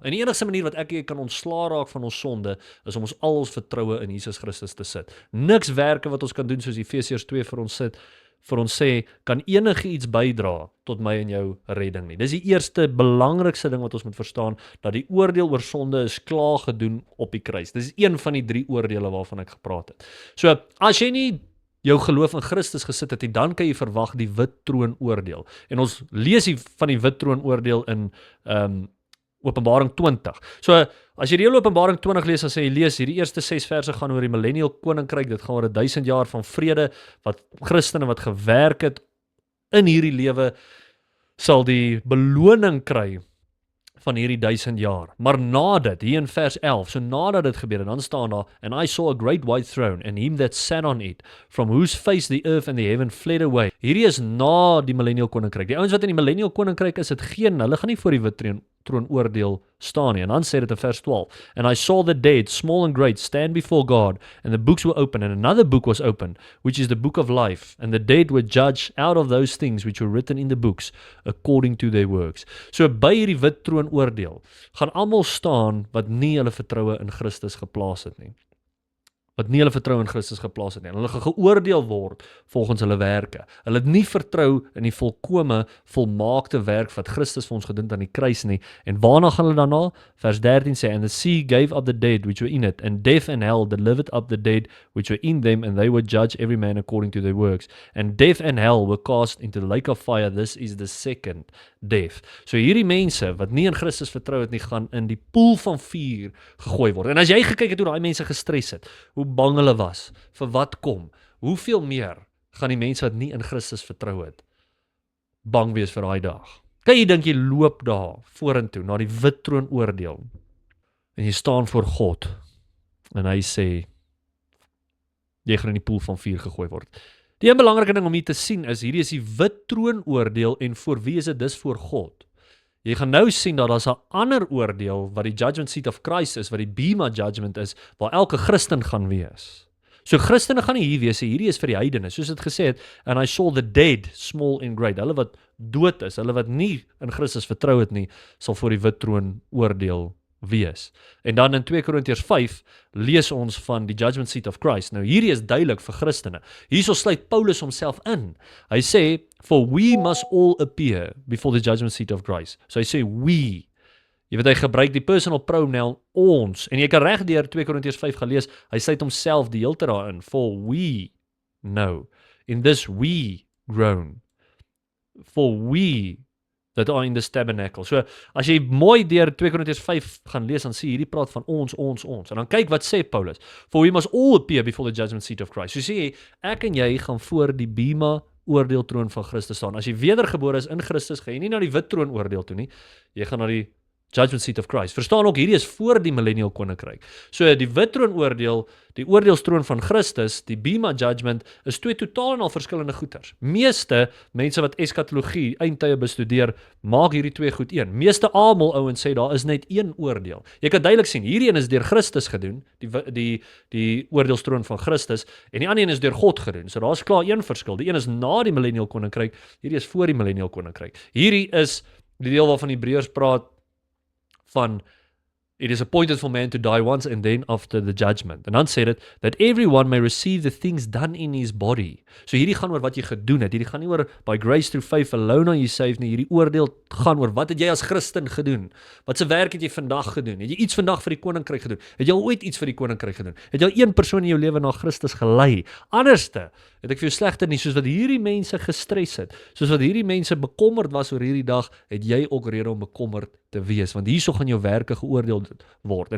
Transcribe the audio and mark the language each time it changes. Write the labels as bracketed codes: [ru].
[af] En die enigste manier wat ek en jy kan ontslaa raak van ons sonde, is om ons al ons vertroue in Jesus Christus te sit. Niks werke wat ons kan doen, soos Efesiërs 2 vir ons sê, kan enige iets bydra tot my en jou redding nie. Dis die eerste belangrikste ding wat ons moet verstaan, dat die oordeel oor sonde is klaar gedoen op die kruis. Dis een van die 3 oordeele waarvan ek gepraat het. So, as jy nie jou geloof in Christus gesit het, dan kan jy verwag die wit troon oordeel. En ons lees van die wit troon oordeel in Openbaring 20. So, as jy die hele Openbaring 20 lees, dan sê jy lees, hierdie eerste 6 verse gaan oor die millennial koninkryk, dit gaan oor 1000 jaar van vrede, wat Christene wat gewerk het in hierdie lewe, sal die beloning kry van hierdie 1000 jaar. Maar na dit, hier in vers 11, so nadat dit gebeur, dan staan daar, [en] and I saw a great white throne, and him that sat on it, from whose face the earth and the heaven fled away. [af] Hierdie is na die millennial koninkryk. Die ouens wat in die millennial koninkryk is, hulle gaan nie voor die wit troon oordeel staan nie. En dan sê dit in vers 12, [en] and I saw the dead, small and great, stand before God, and the books were open, and another book was opened, which is the book of life, and the dead were judged out of those things which were written in the books, according to their works. [af] So by hierdie wit troon oordeel, gaan almal staan wat nie hulle vertroue in Christus geplaas het nie. Wat nie hulle vertrou in Christus geplaas het nie. Hulle gaan geoordeel word volgens hulle werke. Hulle het nie vertrou in die volkome, volmaakte werk wat Christus vir ons gedoen het aan die kruis nie. En waarna gaan hulle daarna? Vers 13 sê, [en] and the sea gave up the dead which were in it, and death and hell delivered up the dead which were in them, and they were judged every man according to their works. And death and hell were cast into the lake of fire. This is the second death. [af] So hierdie mense wat nie in Christus vertrou het nie, gaan in die poel van vuur gegooi word. En as jy gekyk het hoe daai mense gestres het, hoe bang hulle was, vir wat kom, hoeveel meer gaan die mense wat nie in Christus vertrou het, bang wees vir daai dag. Kan jy dink jy loop daar vorentoe, na die wit troon oordeel, en jy staan voor God, en hy sê, jy gaan in die poel van vuur gegooi word. Die een belangrike ding om hier te sien is, hierdie is die wit troon oordeel, en voor wie is dit dis voor God? Jy gaan nou sien dat daar's 'n ander oordeel, wat die judgment seat of Christ is, wat die Bema judgment is, waar elke Christen gaan wees. So Christene gaan nie hier wees, hierdie is vir die heidene, soos dit gesê het, [en] and I saw the dead, small and great, [af] hulle wat dood is, hulle wat nie in Christus vertrou het nie, sal voor die wit troon oordeel wees. En dan in 2 Korintiërs 5 lees ons van die judgment seat of Christ. Nou hierdie is duidelik vir Christene. Hierso sluit Paulus homself in. Hy sê, [en] for we must all appear before the judgment seat of Christ. [af] So hy sê we. Jy weet, hy gebruik die personal pronoun ons. En jy kan reg deur 2 Korintiërs 5 gelees, hy sluit homself die hele tyd daarin. [en] For we know. In this we groan. For we that are in this tabernacle. [af] So, as jy mooi deur 2 Korintiërs 5 gaan lees, dan sê hierdie praat van ons. En dan kyk wat sê Paulus. [en] For we must all appear before the judgment seat of Christ. [af] So sê jy, ek en jy gaan voor die Bema oordeeltroon van Christus staan. As jy wedergebore is in Christus, gaan jy nie na die wit troon oordeel toe nie, jy gaan na die judgment seat of Christ. Verstaan ook, hierdie is voor die millennial koninkryk. So die wit troon oordeel, die oordeelstroon van Christus, die Bema judgment, is twee totaal en al verskillende goeters. Meeste mense wat eskatologie, eindtye bestudeer, maak hierdie twee goed een. Meeste almal ouens sê daar is net een oordeel. Jy kan duidelik sien, hierdie een is deur Christus gedoen, die oordeelstroon van Christus, en die ander een is deur God gedoen. So daar is klaar een verskil. Die een is na die millennial koninkryk, hierdie is voor die millennial koninkryk. Hierdie is die deel waarvan Hebreërs praat van [en] it is appointed for man to die once and then after the judgment. [af] En dan sê dit, [en] that everyone may receive the things done in his body. [af] So hierdie gaan oor wat jy gedoen het, hierdie gaan nie oor [en] by grace through faith alone are you saved [af] nie, hierdie oordeel gaan oor wat het jy as Christen gedoen, wat se werk het jy vandag gedoen, het jy iets vandag vir die koninkryk gedoen, het jy al ooit iets vir die koninkryk gedoen, het jy al een persoon in jou lewe na Christus gelei, anderste, het ek vir jou slegter nie, soos wat hierdie mense gestres het, soos wat hierdie mense bekommerd was oor hierdie dag, het jy ook rede om bekommerd te wees, want hierso gaan jou werke geoordeel word.